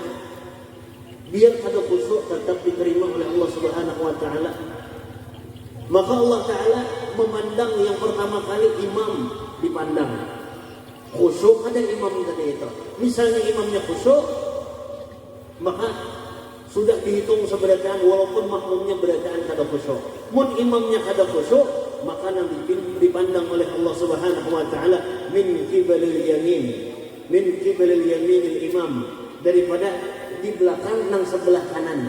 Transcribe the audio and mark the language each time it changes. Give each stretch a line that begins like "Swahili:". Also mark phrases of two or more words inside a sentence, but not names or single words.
Indonesian: Biar ada khusyuk tetap diterima oleh Allah
Arabic: سبحانه وتعالى.
Indonesian: Maka Allah Ta'ala memandang yang pertama kali imam dipandang. Khusyuk ada imam tadi itu. Misalnya imamnya khusyuk,
Banjar: maka sudah dihitung seberataan walaupun makmumnya berataan kada khusyuk. Mun imamnya kada khusyuk, maka nanti dipandang oleh Allah
Arabic: سبحانه وتعالى من قبل اليمين. من قبل يمين الإمام,
Banjar: daripada di belakang nang sebelah kanan.